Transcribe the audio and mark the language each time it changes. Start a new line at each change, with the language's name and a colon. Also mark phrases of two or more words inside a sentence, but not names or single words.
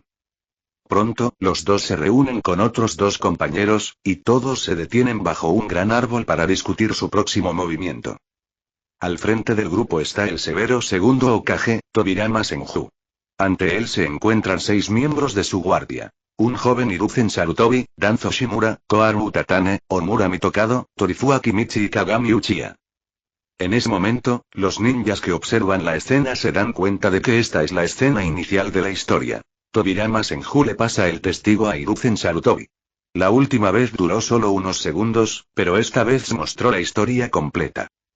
Spanish: Pronto, los dos se reúnen con otros dos compañeros, y todos se detienen bajo un gran árbol para discutir su próximo movimiento. Al frente del grupo está el severo segundo Hokage, Tobirama Senju. Ante él se encuentran 6 miembros de su guardia. Un joven Hiruzen Sarutobi, Danzo Shimura, Koharu Utatane, Omura Mitokado, Torifuwa Kimichi y Kagami Uchiha. En ese momento, los ninjas que observan la escena se dan cuenta de que esta es la escena inicial de la historia. Tobirama Senju le pasa el testigo a Hiruzen Sarutobi. La última vez duró solo unos segundos, pero esta vez mostró la historia completa.